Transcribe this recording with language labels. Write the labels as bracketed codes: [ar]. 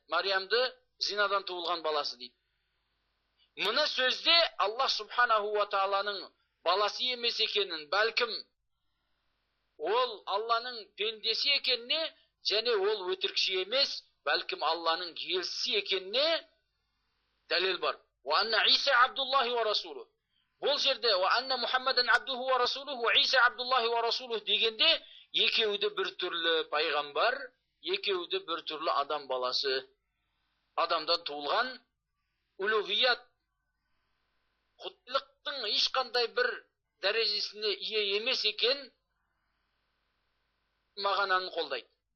[kk] Мариямды зинадан туылған баласы дейді. Мына сөзде Аллах субханаху ва тааланың баласы емес екенін, бәлкім ол Алланың пендесі екеніне, және ол өтірікші емес, бәлкім Алланың елшісі екеніне дәлел бар. [ar] Ва анна Иса абдуллахи ва расулу. [kk] Бұл жерде [ar] ва анна Мухаммадан абдуху ва расулуху [kk] ва Иса абдуллахи ва расулуху дегенде екеуі бір түрлі пайғамбар, екеуі бір түрлі адам баласы, адамдан туылған. Улухият, құттылықтың ешқандай бір дәрежесіне ие емес екен мағананы қолдайды.